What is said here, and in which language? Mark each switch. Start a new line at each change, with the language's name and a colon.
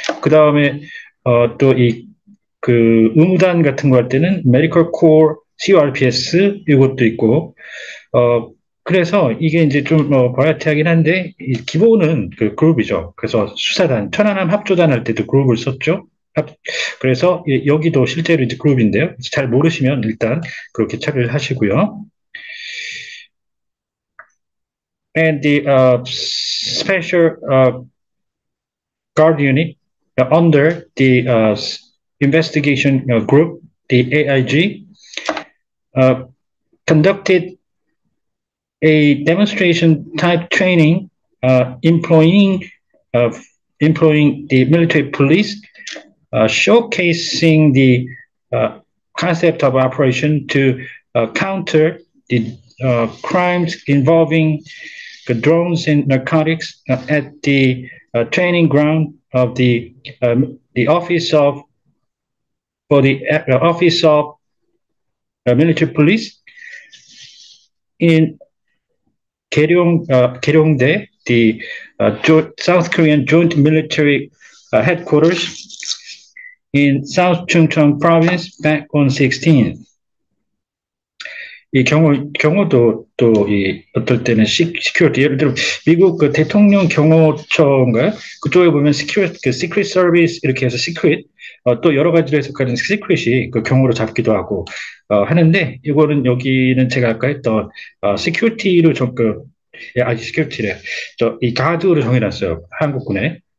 Korean: 그 다음에, 또 의무단 같은 거 할 때는 메디컬 코어, CRPS 이것도 있고, 그래서 이게 이제 좀 버라이어티하긴 한데 기본은 그 그룹이죠. 그래서 수사단, 천안함 합조단 할 때도 그룹을 썼죠. 그래서 여기도 실제로 이제 그룹인데요. 잘 모르시면 일단 그렇게 처리를 하시고요.
English: And the special guard unit under the investigation group, the AIG, uh, conducted a demonstration type training uh, employing uh, employing the military police, showcasing the concept of operation to counter the crimes involving the drones and narcotics at the training ground of the office of for the office of military police in Keryongdae, the South Korean Joint Military Headquarters in South Chungcheong Province back on 16th.
Korean: 이 경호도 또 어떨 때는 시큐리티 예를 들어 미국 그 대통령 경호처인가요? 그쪽에 보면 시크릿 서비스 이렇게 해서 시크릿 또 여러 가지로 해석하는 시크릿이 그 경호로 잡기도 하고 하는데 이거는 여기는 제가 아까 했던 시큐리티로 시큐리티래 이 가드로 정해놨어요 한국군에